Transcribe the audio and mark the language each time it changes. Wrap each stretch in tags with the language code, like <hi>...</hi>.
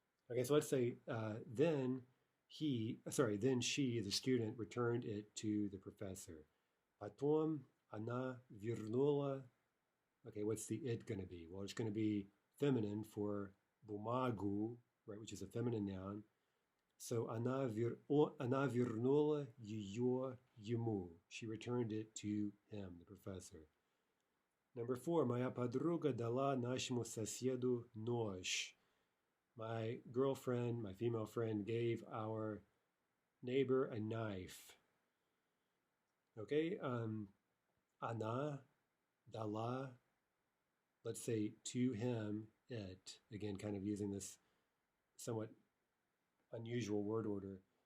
<en>Okay, so let's say then then she, the student, returned it to the professor.</en> <ru>Потом она вернула.</ru> <en>Okay, what's the it going to be? Well, it's going to be feminine for bumagу, right, which is a feminine noun. So</en> <ru>она вернула ее ему.</ru> <en>She returned it to him, the professor. Number 4,</en> <ru>моя подруга дала нашему соседу нож.</ru> <en>My girlfriend, my female friend, gave our neighbor a knife. Okay,</en> <ru>она дала,</ru> <en>let's say to him, it. Again, kind of using this somewhat unusual word order.</en>